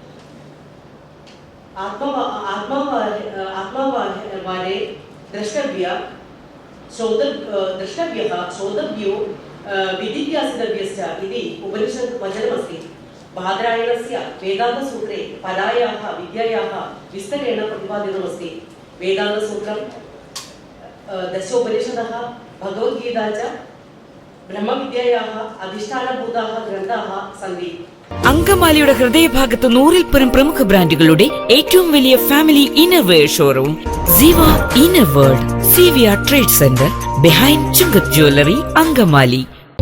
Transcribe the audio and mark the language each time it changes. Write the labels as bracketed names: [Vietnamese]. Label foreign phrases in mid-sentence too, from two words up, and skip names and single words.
[Sanskrit] आत्मावारे द्रष्टव्यः श्रोतव्यो विधिज्ञासितव्यश्च इति उपनिषत् वचनमस्ति. बादरायणस्य वेदान्तसूत्रे परायाः विद्यायाः विस्तरेण प्रतिपादितमस्ति. वेदान्तसूत्रं, दशोपनिषदः, भगवद्गीता च ब्रह्मविद्यायाः अधिष्ठानभूताः ग्रन्थाः सन्ति. [Malayalam] അങ്കമാലിയുടെ ഹൃദയഭാഗത്ത് 100-ൽ പരം പ്രമുഖ ബ്രാൻഡുകളുടെ ഏറ്റവും വലിയ [English] family innerwear showroom [Malayalam] സിവ ഇന്നർവേൾഡ്, CVR ട്രേഡ് സെന്റർ, ബിഹൈൻഡ് ചുങ്കത് ജ്വല്ലറി, അങ്കമാലി.